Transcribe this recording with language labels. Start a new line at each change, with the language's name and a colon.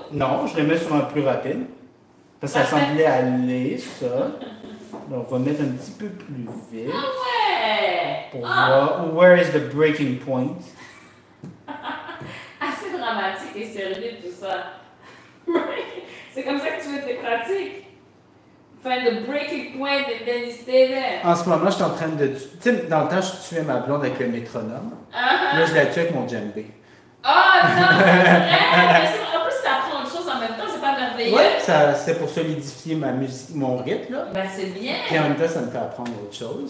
French: Non, je le mets sur un plus rapide. Parce que ça semblait aller, ça. Donc, on va mettre un petit peu plus vite Ouais. pour voir
English: where is the breaking point.
French: Assez dramatique et sérieux tout ça. C'est comme ça que tu fais tes pratiques.
English: Find the breaking point and then you stay there.
French: En ce moment, je suis en train de... Tu sais, dans le temps, je tuais ma blonde avec le métronome. Uh-huh. Là, je la tue avec mon djembé. Oh non, c'est vrai! Mais en plus, tu apprends autre chose en même temps, c'est pas merveilleux. Ouais, c'est pour solidifier ma musique, mon rythme, là. Ben, c'est bien. Puis en même temps, ça me fait apprendre autre chose.